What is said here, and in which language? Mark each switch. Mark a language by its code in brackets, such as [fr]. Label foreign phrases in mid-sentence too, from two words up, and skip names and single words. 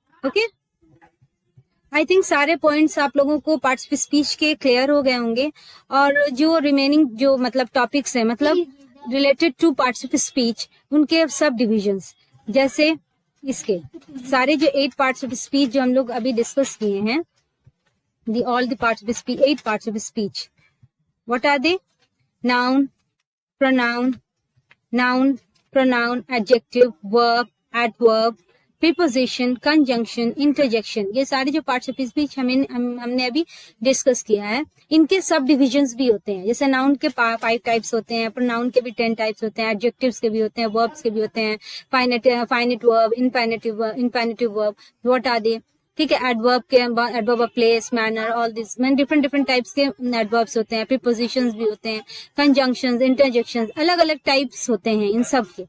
[en] OK I think [hi] सारे पॉइंट्स आप लोगों को [en] parts of speech [hi] के क्लियर हो गए होंगे। और जो रिमेनिंग जो मतलब टॉपिक्स हैं, मतलब [en] related to parts of speech, [hi] उनके सब डिविजन्स, जैसे इसके सारे जो 8 [en] parts of speech [hi] जो हम लोग अभी डिस्कस किए हैं, [en] all the parts of speech, 8 parts of speech. What are they? Noun, pronoun, adjective, verb, adverb, preposition, conjunction, interjection. [hi] ये सारे जो [en] parts of speech [hi] हमने अभी डिस्कस किया है, इनके सब डिविजन्स भी होते हैं। जैसे नाउन के 5 टाइप्स होते हैं, प्रोनाउन के भी 10 टाइप्स होते हैं, एडजेक्टिव्स के भी होते हैं, वर्ब्स के भी होते हैं, [en] finite verb, infinitive verb, what are they? [hi] ठीक है, एडवर्ब के [en] adverb of place, manner, all this different types [hi] के एडवर्ब्स होते हैं, प्रीपोजिशंस भी होते हैं, [en] conjunctions, interjections, [hi] अलग अलग टाइप्स होते हैं इन सब के।